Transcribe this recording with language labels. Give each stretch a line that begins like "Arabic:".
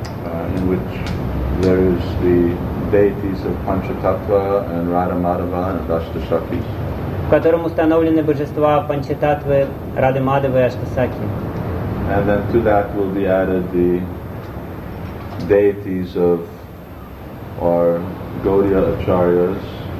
English: In which there is the deities of Panchatattva and Radha Madhava and Ashta Sakhi.
Russian: В котором установлены божества Панчататвы, Рады Мадхавы и Ашта Сакхи.
English: And then to that will be added the deities of our Gaudiya Acharyas.